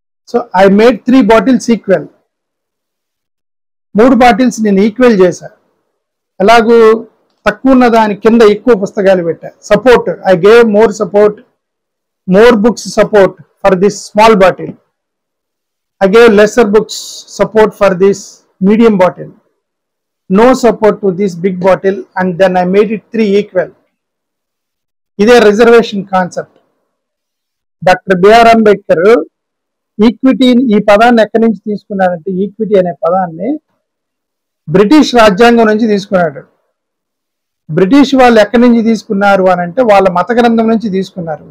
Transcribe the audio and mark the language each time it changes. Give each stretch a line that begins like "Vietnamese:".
English: So I made 3 bottles equal.
Telugu: 3 bottles నేను equal చేశా. ఎలాగూ తక్కువ ఉన్న దాని కింద ఎక్కువ పుస్తకాలు పెట్టా.
English: Support, I gave more support, more books support for this small bottle. I gave lesser books support for this medium bottle, no support to this big bottle, and then I made it 3 equal.
Telugu: ఇదే reservation concept. Doctor BR Ambedkar equity ఈ పదాన్ని ఎక్కడి నుంచి తీసుకున్నాడంటే, equity అనే పదాన్ని British రాజ్యాంగం నుంచి తీసుకున్నాడు. బ్రిటిష్ వాళ్ళు ఎక్కడి నుంచి తీసుకున్నారు అని అంటే వాళ్ళ మత గ్రంథం నుంచి తీసుకున్నారు.